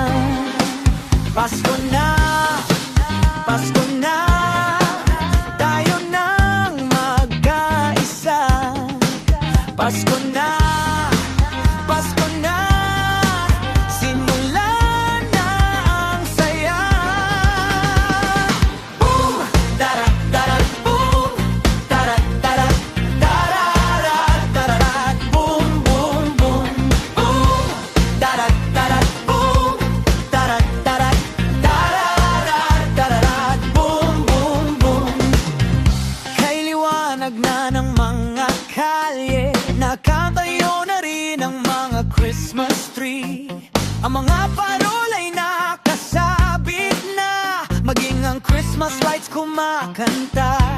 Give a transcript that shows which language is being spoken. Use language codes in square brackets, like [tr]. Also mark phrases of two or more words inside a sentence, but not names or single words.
[tl] Pasko na, Pasko na, tayo nang magkaisa. Pasko na, Pasko na, simulan na ang saya. Boom! Dara, dara, boom! Dara, dara, darara, darara, boom, boom, boom, boom! Dara, dara, boom! Dara, dara, darara, darara, boom, boom, boom! Kay liwanag na ng mga kalye, nakatayo na rin ang mga [en] Christmas tree. [tl] Ang mga parol ay nakasabit na, maging ang [en] Christmas lights [tl] kumakanta.